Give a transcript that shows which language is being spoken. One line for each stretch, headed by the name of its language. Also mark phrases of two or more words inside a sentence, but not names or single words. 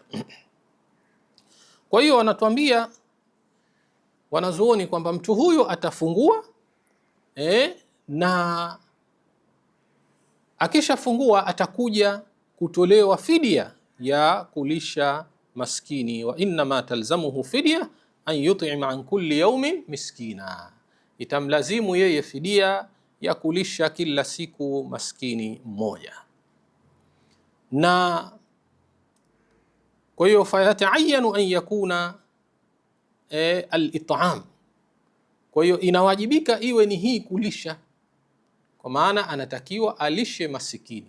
Swahili: Kwa hiyo wanatuambia wanazuoni kwamba mtu huyo atafungua na akishafungua atakuja kutolewa fidia ya kulisha maskini.
Arabic: وإنما تلزمه فدية أن يطعم عن كل يوم مسكينا,
Swahili: itamlazimu yeye fidia ya kulisha kila siku maskini mmoja. Na kwa hiyo
Arabic: فيتعين أن يكون الإطعام,
Swahili: kwa hiyo inawajibika iwe ni hii kulisha, kwa maana anatakiwa alishe masikini.